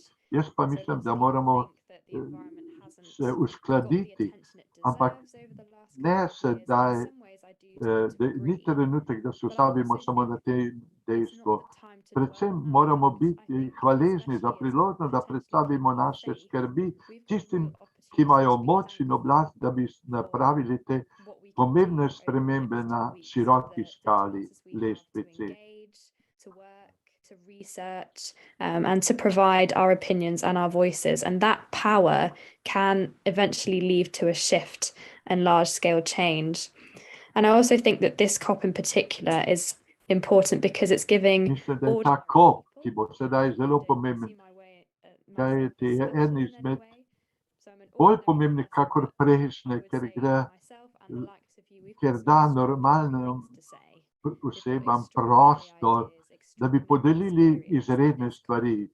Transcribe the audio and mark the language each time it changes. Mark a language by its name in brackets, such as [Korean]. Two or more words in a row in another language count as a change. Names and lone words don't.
[Slovenian] Jaz pa mislim, da moramo se uskladiti, ampak ne sedaj, ni trenutek, da se ustavimo samo na tem dejstvu. Predvsem moramo biti hvaležni za priložnost, da predstavimo naše skrbi tistim, ki imajo moč in oblast, da bi napravili te pomembne spremembe na široki skali lestvice. [English] To research and to provide our opinions and our voices, and that power can eventually lead to a shift and large-scale change. And I also think that this COP in particular is important because it's giving... [Slovenian] Mislim, da je ta COP, ki bo sedaj zelo pomemben, kajti je en izmed bolj pomembnih kakor prejšnje, ker da normalnim osebam prostor, da bi podelili izredne stvari.